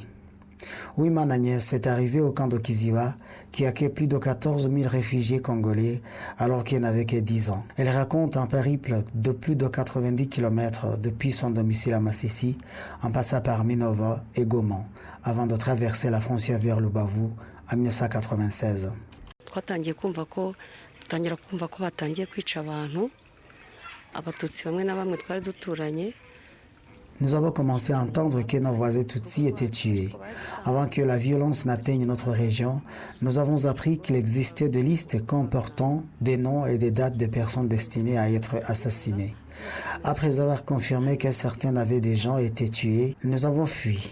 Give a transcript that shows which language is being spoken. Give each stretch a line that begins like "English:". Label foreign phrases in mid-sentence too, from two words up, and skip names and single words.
French: Ouima Agnès est arrivée au camp de Kiziba, qui accueille plus de 14 000 réfugiés congolais alors qu'elle n'avait que 10 ans. Elle raconte un périple de plus de 90 km depuis son domicile à Masisi, en passant par Minova et Goma, avant de traverser la frontière vers le Bavu en 1996.
Kinyarwanda: twatangiye kumva ko batangiye kwica abantu abatutsi bamwe na bamwe twari duturanye.
French: Nous avons commencé à entendre que nos voisins Tutsis étaient tués. Avant que la violence n'atteigne notre région, nous avons appris qu'il existait des listes comportant des noms et des dates de personnes destinées à être assassinées. Après avoir confirmé que certains avaient déjà été tués, nous avons fui.